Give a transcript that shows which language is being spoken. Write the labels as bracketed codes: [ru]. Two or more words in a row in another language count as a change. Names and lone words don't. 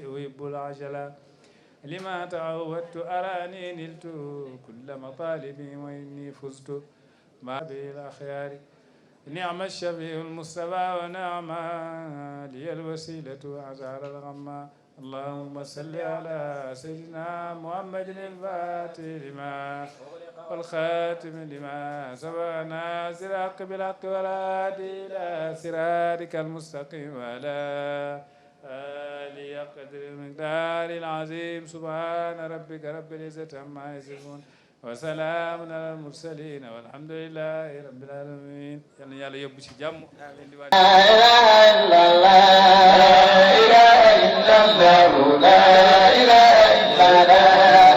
[ar] وهب العجلا لما تعودت أراني نلت كل مطالبي وإني فزت ما به الأخيار نعم الشفيع المصطفى ونعم لي الوسيلة وأزار الغمّا اللهم صل على سيدنا محمد الفاتح لما والخاتم لما سبق ناصر الحق بالحق والهادي إلى صراطك المستقيم وعلى آله قدر المقدار العظيم سبحان ربك رب العزة عما يصفون وسلام على المرسلين والحمد لله رب العالمين [wo] yal na yàlla yóbbu ci jàmm amiin [ar] لا إله إلا الله لا إله إلا الله لا إله إلا الله